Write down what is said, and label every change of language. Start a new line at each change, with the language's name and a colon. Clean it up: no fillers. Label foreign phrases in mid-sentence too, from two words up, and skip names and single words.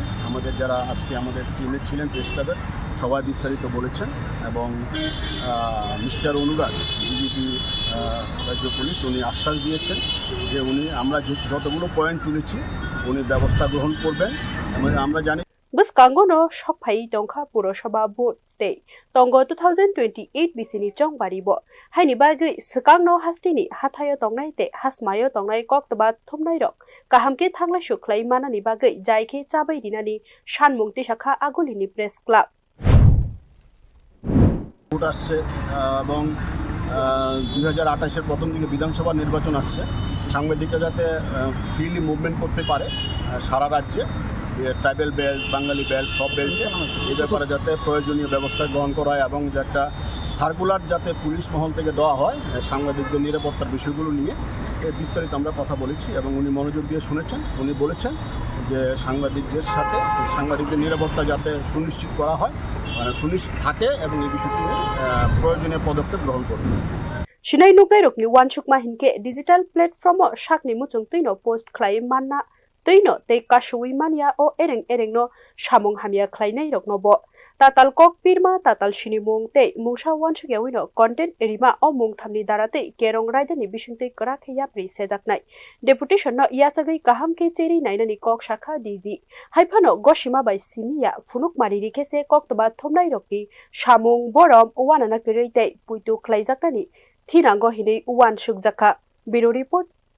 Bangla: আমাদের যারা আজকে আমাদের টিমে ছিলেন প্রেস ক্লাবের সবাই বিস্তারিত বলেছেন এবং মিস্টার অনুরাগ ডিজিপি রাজ্য পুলিশ উনি আশ্বাস দিয়েছেন যে আমরা যতগুলো পয়েন্ট তুলেছি উনি ব্যবস্থা গ্রহণ করবেন। এবং আমরা জানি
Kok Borok: Buskangono shokphai tongkha purosabha board te tongo 2028 bisini chongbari bo haini bagi skangno hastini hathayo tongnai te hasmayo tongnai koktaba thomnai rok kahamke thanglai suklai manani bagi jaike chabai dinani sanmungti shakha agulini
English: press club
Bangla: ভোট আসছে এবং 2028-এর প্রথম দিকে বিধানসভা নির্বাচন আসছে। সাংবাদিকরা যাতে
English: freely movement
Bangla: করতে পারে সারা রাজ্যে,
English: tribal belt,
Bangla: বাঙালি বেল্ট, সব বেল্টে এই ব্যাপারে যাতে প্রয়োজনীয় ব্যবস্থা গ্রহণ করা হয় এবং যে একটা সার্কুলার যাতে পুলিশ মহল থেকে দেওয়া হয় সাংবাদিকদের নিরাপত্তার বিষয়গুলো নিয়ে বিস্তারিত আমরা কথা বলেছি এবং উনি মনোযোগ দিয়ে শুনেছেন। উনি বলেছেন যে সাংবাদিকদের নিরাপত্তা যাতে সুনিশ্চিত করা হয়, মানে সুনিশ্চিত থাকে এবং এই বিষয়টি প্রয়োজনীয় পদক্ষেপ গ্রহণ করবে।
Kok Borok: Shinai nuklai rokni wansukma hinke
English: digital platform
Kok Borok: sakni muchung tuino post khlai manna tøino tei kasui mania o ereng no samung hamia khlainai rok no bo tatal kok pirma tatal sinimung tei mungsa wansuk yawino content erima o mung thamni dara tei kerong raidani bisingtei krak yapri sejaknai deputation no yachagai kaham ke cheri nainani kok shakha dg haifano gosima bai simia funuk mari rikese koktoba thomnai rokni samung borom wanana kerei tei puitu khlaijaknani thinango hinei wansuk jakha
English: Bureau Report